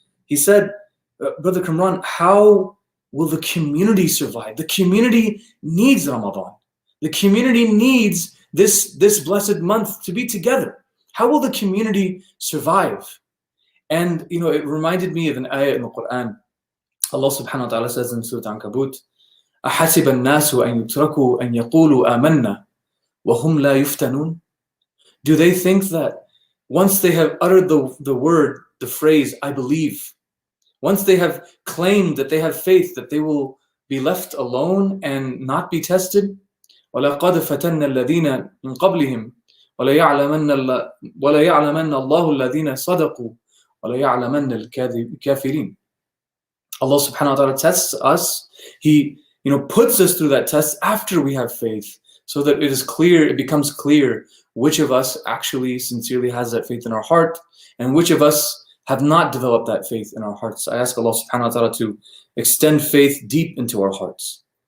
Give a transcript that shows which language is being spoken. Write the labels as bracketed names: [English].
[English] He said, Brother Kamran, how will the community survive? The community needs Ramadan. The community needs this blessed month to be together. How will the community survive? And, it reminded me of an ayah in the Quran. Allah subhanahu wa ta'ala says in Surah Ankabut, [Arabic] أَحَسِبَ النَّاسُ أَن يُتْرَكُوا أَن يَقُولُوا آمَنَّا وَهُمْ لَا يُفْتَنُونَ. [English] Do they think that once they have uttered the word, the phrase, I believe, once they have claimed that they have faith, that they will be left alone and not be tested? [Arabic] وَلَقَدْ فَتَنَّ الَّذِينَ مِنْ قَبْلِهِمْ وَلَيَعْلَمَنَّ اللَّهُ الَّذِينَ صَدَقُوا وَلَيَعْلَمَنَّ الْكَافِرِينَ. [English] Allah subhanahu wa ta'ala tests us. He puts us through that test after we have faith, so that it becomes clear which of us actually sincerely has that faith in our heart and which of us have not developed that faith in our hearts. I ask Allah subhanahu wa ta'ala to extend faith deep into our hearts.